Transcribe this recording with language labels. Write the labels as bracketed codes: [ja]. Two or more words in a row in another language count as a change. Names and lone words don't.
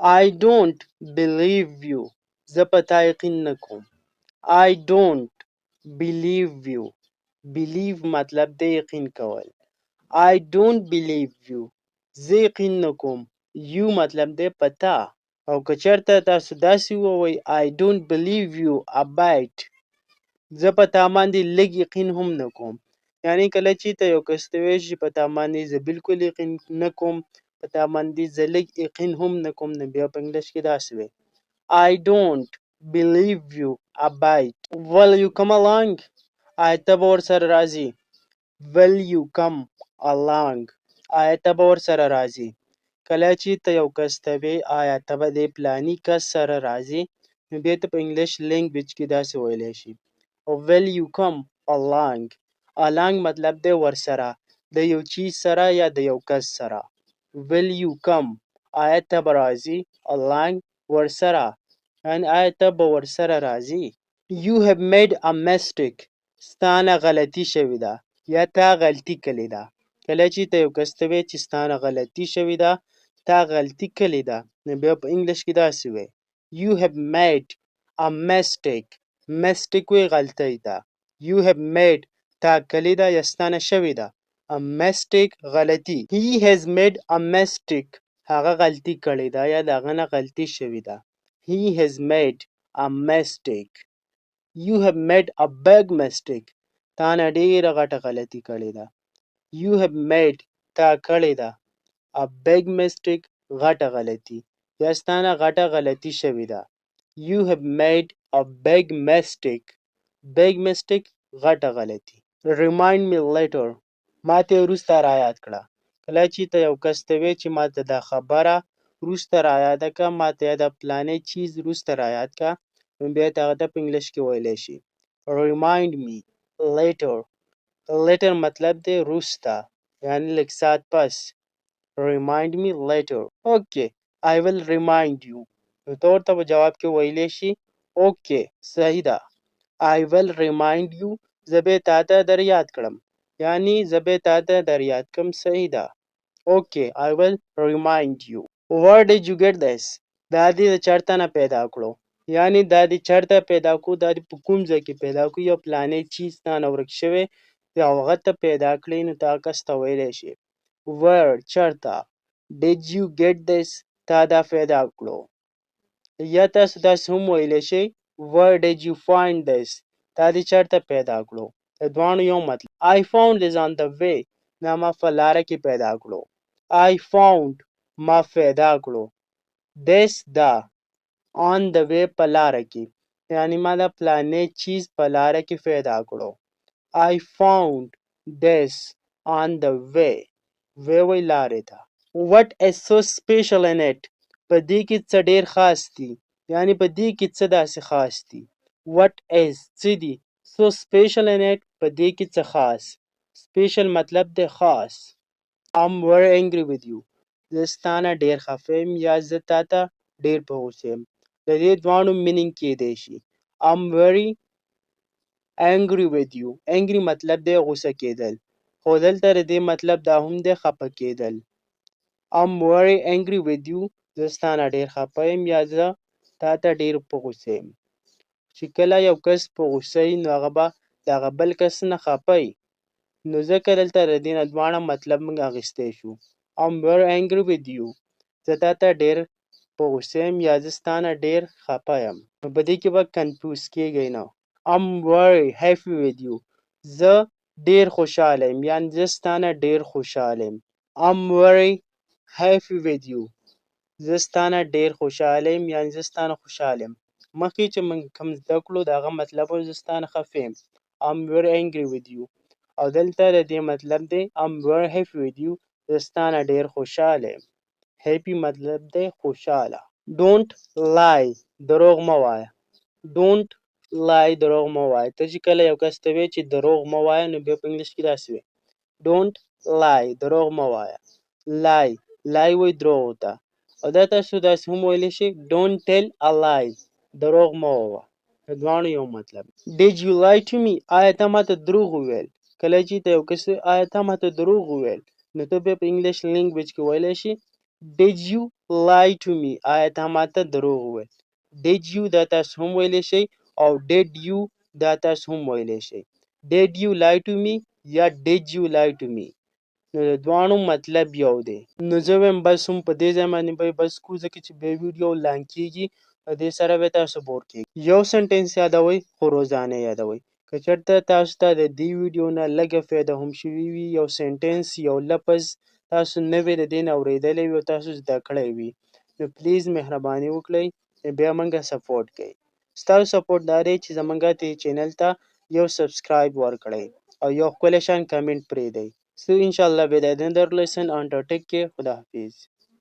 [en] I don't believe you. [ps] زه په تا یقین نه کوم. [en] I don't believe you. believe [ps] مطلب دی یقین کول. [en] I don't believe you. [ps] زه یقین نه کوم. you مطلب دی په تا. او که چېرته تاسو داسې ووایئ [en] I don't believe you a bit. [ps] زه په تا باندې لږ یقین هم نه کوم. یعنی کله چې ته یو کس ته وایې چې په تا باندې زه بالکل یقین نه کوم، په تا باندې زه لږ یقین هم نه کوم، نو بیا په انګلیش کې داسې وایي [en] I don't believe you a bit. Will you come along? [ps] آیا ته به ورسره راځې؟ [en] Will you come along? [ps] آیا ته به ورسره راځې؟ کله چې ته یو کس ته وایې آیا ته به د فلاني کس سره راځې، نو بیا ته په [en] English language [ps] کې داسې ویلی شي [en] Will you come along? [ps] along مطلب دی ورسره، د یو چیز سره یا د یو کس سره. [en] Will you come؟ [ps] آیا ته به راځې؟ along ورسره، یعنی آیا ته به ورسره راځې؟ [en] You have made a mistake. [ps] ستا نه غلطي شوې ده یا تا غلطي کړې ده. کله چې ته یو کس ته وایې چې ستا نه غلطي شوې ده، تا غلطي کړې ده، نو بیا په انګلیش کې داسې وایي You have made a mistake. mistake وایي غلطۍ ته. [en] You have made [ps] تا کړې ده یا ستا نه شوې ده. [en] A mistake غلطي. He has made a mistake. [ps] هغه غلطي کړې ده یا د هغه نه غلطي شوې ده. [en] He has made a mistake. You have made a big mistake. [ps] تا نه ډېره غټه غلطي کړې ده. [en] You have made [ps] تا کړې ده. [en] A big mistake [ps] غټه غلطي یا ستا نه غټه غلطي شوې ده. [en] You have made a big mistake. Big mistake [ps] غټه غلطي. [en] Remind me later. [ps] ما ته وروسته رایاد کړه. کله چې ته یو کس ته وایې چې ما ته دا خبره وروسته رایاده کړه، ما ته دا فلانی چیز وروسته رایاد کړه، نو بیا ته هغه ته په انګلیش کې ویلی شي [en] Remind me later. [ps] later مطلب دی وروسته، یعنی لږ ساعت پس. [en] Remind me later. Okay, I will remind you. [ps] نو ته ورته په جواب کې ویلی شي Okay, صحیح ده. [en] I will remind you. [ps] زه به تا ته در یاد کړم، یعنی زه به تا ته در یاد کړم. صحیح ده. [en] Okay, I will remind you. Where did you get this? [ps] دا دې د چېرته نه پیدا کړو، یعنی دا دې چېرته پیدا کړو، دا دې په کوم ځای کې پیدا کړو. یو فلانی چیز تا نه ورک شوی او هغه ته پیدا کړی، نو ته هغه کس ته ویلی شي Where چېرته [en] Did you get this? [ps] تا دا پیدا کړو. یا تاسو داسې هم ویلی شئ [en] Where did you find this? [ps] تا دې چېرته پیدا کړو. د دواړو یو مطلب. [en] I found this on the way. [ps] دا ما په لاره کې پیدا کړو. [en] I found [ps] ما پیدا کړو. This دا [en] on the way [ps] په لاره کې، یعنی ما دا فلانی چیز په لاره کې پیدا کړو. [en] I found this on the way. [ps] وی لارې ته. [en] What is so special in it? [ps] په دې کې څه ډېر خاص دي، یعنی په دې کې څه داسې خاص دي. [en] What is [ps] څه دي [en] so special in it [ps] په دې کې څه خاص. Special مطلب دی خاص. [en] I'm very angry with you. [ps] زه ستا نه ډېر خفه یم یا زه تا ته ډېر په غوسه یم. د دې دواړو مینینګ کیدی شي. [en] I'm very angry with you. [ps] angry مطلب دی غوسه کېدل، خو دلته د دې مطلب دا هم دی خفه کېدل. [en] I'm very angry with you. [ps] زه ستا نه ډېر خفه یم یا زه تا ته ډېر په غوسه یم. چې کله یو کس په غوسه وي، نو هغه به د هغه بل کس نه خفه وي، نو ځکه دلته د دې نه دواړه مطلب موږ اخیستی شو. [en] I'm very angry with you. [ps] زه تا ته ډېر په غوسه یم یا زه ستا نه ډېر خفه یم. نو په دې کې به کنفیوز کېږئ نه. [en] I'm very happy with you. [ps] زه ډېر خوشحاله یم، یعنې زه ستا نه ډېر خوشحاله یم. [en] I'm very happy with you. [ps] زه ستا نه ډېر خوشحاله یم، یعنې زه ستا نه خوشحاله یم. مخکې چې موږ کوم زده کړو د هغه مطلب و زه ستا نه خفه یم. [en] I'm very angry with you. [ps] او دلته د دې مطلب دی [en] I'm very happy with you. [ps] زه ستا نه ډېر خوشحاله یم. happy مطلب دی خوشحاله. [en] Don't lie. [ps] دروغ مه وایه. [en] Don't lie. [ps] دروغ مه وایه. ته چې کله یو کس ته وایې چې دروغ مه وایه، نو بیا په انګلیش کې داسې وایي [en] Don't lie. [ps] دروغ مه وایه. [en] lie. [ps] lie وایي دروغ ته. او دا تاسو داسې هم ویلی شئ [en] Don't tell a lie. [ps] دروغ مه ووایه. د دواړو یو مطلب. [en] Did you lie to me? [ps] آیا ته ما ته دروغ وویل؟ کله چې ته یو کس آیا ته ما ته دروغ وویل، نو ته بیا په [en] English language [ps] کې ویلی شي [en] did you lie to me [ps] آیا تا ماته دروغ وویل [en] did you [ps] دا تاسو هم ویلی شئ او did you دا تاسو هم ویلی شئ [en] did you lie to me [ps] یا [en] did you lie to me [ps] نو د دواړو مطلب یو دی نو زه وایم بس هم په دې ځای باندې به بس کوو ځکه چې بیا [en] video long [ps] کېږي په دې سره به تاسو بور کېږي یو سنټنس یادوئ خو روزانه یادوئ که چېرته تاسو ته د دې ویډیو نه لږه فایده هم شوي وي یو سنټنس یو لفظ تاسو نوی د دې نه اورېدلی وي او تاسو زده کړی وي نو پلیز مهرباني وکړئ بیا موږ سپورټ کوئ ستاسو سپورټ دا دی چې زموږ دې چینل ته یو سبسکرایب ورکړئ او یو ښکلی شان کمنټ پرېږدئ [en] So inshallah with another lesson on to take care. [ur] Khuda Hafiz.